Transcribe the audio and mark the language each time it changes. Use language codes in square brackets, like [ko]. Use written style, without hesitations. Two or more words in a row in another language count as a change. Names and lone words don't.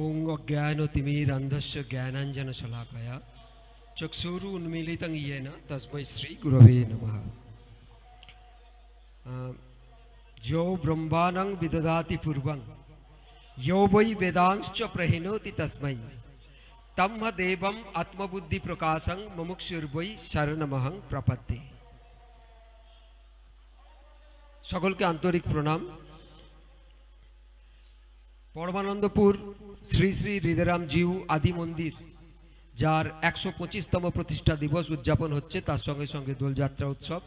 [sa] अज्ञानतिमिरान्धस्य ज्ञानाञ्जनशलाकया चक्षुरुन्मीलितं येन तस्मै श्रीगुरवे नमः। यो ब्रह्माणं विदधाति पूर्वं यो वै वेदांश्च प्रहिणोति तस्मै तम्हदेवम् आत्मबुद्धिप्रकाशं मुमुक्षुर्वै शरणमहं प्रपद्ये। [bn] সকলকে আন্তরিক প্রণাম। পরমানন্দপুর শ্রী শ্রী হৃদয়রাম জিউ আদি মন্দির যার ১২৫তম প্রতিষ্ঠা দিবস উদযাপন হচ্ছে, তার সঙ্গে সঙ্গে দোলযাত্রা উৎসব।